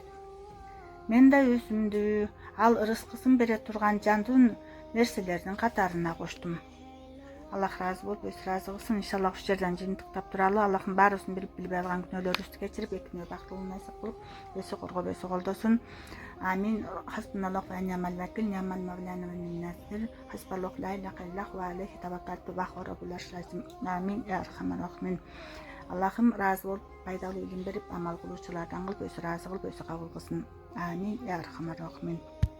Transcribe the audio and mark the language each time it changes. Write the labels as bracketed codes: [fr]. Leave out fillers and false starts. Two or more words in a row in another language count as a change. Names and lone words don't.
[ky] Мен да өзүмдү ал рызкысын бере турган жандуу нерселердин катарына коштум. Аллах разы болуп, өз разы кылсын. Иншаллах ушул жерден жыйынтыктап туралы. Аллахым баарыбыздын билбей алган күнөөлөрүбүздү кечирип, экинөө бактылуу насип кылып, өзү коргоп, өзү колдосун. Амин. [ar] حسبنا الله ونعم الوكيل نعم المولى ونعم النصير. حسبي الله لا إله إلا الله وعليه توكلت وهو رب العرش العظيم. آمين يا أرحم الراحمين. [ky] Аллахым разы болуп, пайдалуу илим берип, амал кылуучулардан кылып, өзү разы кылып, өзү кабыл кылсын. [ar] آمين يا أرحم الراحمين.